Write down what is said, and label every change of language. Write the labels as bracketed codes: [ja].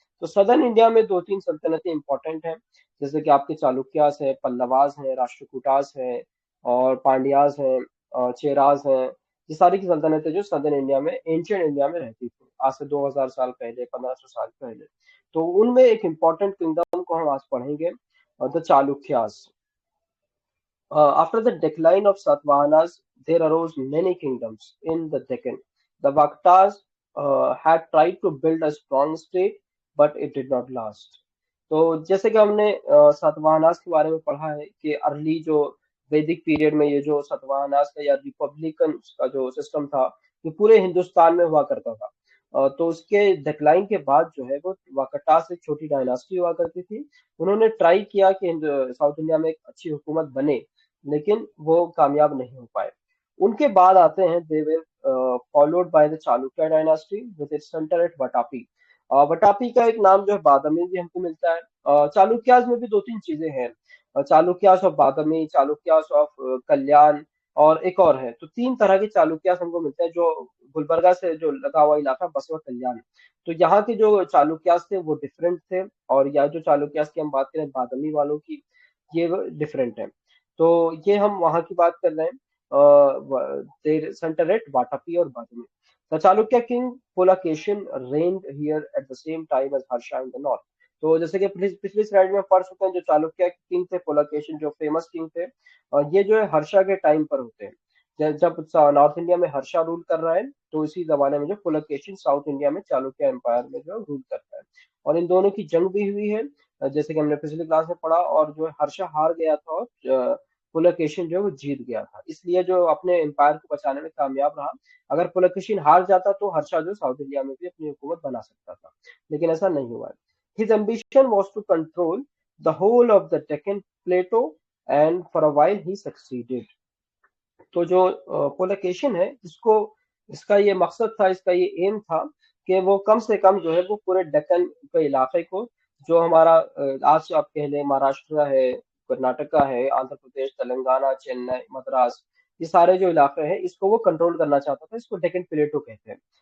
[hi] तो southern India में 2-3 सल्तनतें important हैं, जैसे कि आपके चालुक्यास है, पल्लवास है, राष्ट्रकूटास है, और पांड्यास हैं, चेरास हैं, ये सारी की सल्तनतें जो सदर्न इंडिया में, एंशियंट इंडिया में रहती थी, आज से 2000 साल पहले, 1500 साल पहले। तो उनमें एक इंपॉर्टेंट किंगडम को हम आज पढ़ेंगे, the Chalukyas. [en] After the decline of Satavahanas, there arose many kingdoms in the Deccan. The Vaktas had tried to build a strong state, but it did not last. [hi] तो जैसे कि हमने सातवाहनास के बारे में पढ़ा है कि अर्ली जो वैदिक पीरियड में ये जो सातवाहनास का या रिपब्लिकन का जो सिस्टम था, ये पूरे हिंदुस्तान में हुआ करता था। तो उसके डिक्लाइन के बाद जो है वो वाकटास एक छोटी डायनास्टी हुआ करती थी। उन्होंने ट्राई किया कि साउथ इंडिया में एक अच्छी हुकूमत बने, लेकिन वो कामयाब नहीं हो पाए। उनके बाद आते हैं [en] They were followed by the Chalukya dynasty with its centre at Vatapi. [hi] वटापी का एक नाम जो है बादामी भी हमको मिलता है। चालुक्यास में भी दो तीन चीजें हैं, Chalukyas of Badami, Chalukyas of कल्याण, और एक और है। तो तीन तरह के चालुक्यास हमको मिलते हैं, जो गुलबर्गा से जो लगा हुआ इलाका बसवा कल्याण। तो यहाँ के जो चालुक्यास थे वो डिफरेंट थे, और यहाँ जो चालुक्यास की हम बात करें बादामी वालों की, ये डिफरेंट है। तो ये हम वहां की बात कर रहे हैं, [en] their centre at [hi] वाटापी और बादामी। [en] The Chalukya king Pulakeshin reigned here at the same time as Harsha in the north. [hi] तो जैसे कि पिछली स्लाइड में पढ़ चुके हैं, जो चालुक्य किंग थे पुलकेशिन, जो फेमस किंग थे, और ये जो है हर्षा के टाइम पर होते हैं। जब नॉर्थ इंडिया में हर्षा रूल कर रहा है, तो इसी जमाने में जो पुलकेशिन साउथ इंडिया में चालुक्य एम्पायर में जो रूल करता है। और इन दोनों की जंग भी हुई है, जैसे कि हमने पिछली क्लास में पढ़ा, और जो है हर्षा हार गया था और पुलकेशिन जो है वो जीत गया था, इसलिए जो अपने एम्पायर को बचाने में कामयाब रहा। अगर पुलकेशिन हार जाता तो हर्षा जो साउथ इंडिया में भी अपनी हुकूमत बना सकता था, लेकिन ऐसा नहीं हुआ। [en] His ambition was to control the whole of the Deccan Plateau, and for a while he succeeded. [hi] तो जो पुलकेशिन है, इसको इसका ये मकसद था, इसका ये एम था कि वो कम से कम जो है वो पूरे दक्कन के इलाके को, जो हमारा आज आप कह लें महाराष्ट्र है, कर्नाटका है, आंध्र प्रदेश, तेलंगाना, चेन्नई, मद्रास, ये सारे जो इलाके हैं, इसको वो कंट्रोल करना चाहता था। इसको डेक्कन प्लेटो कहते हैं।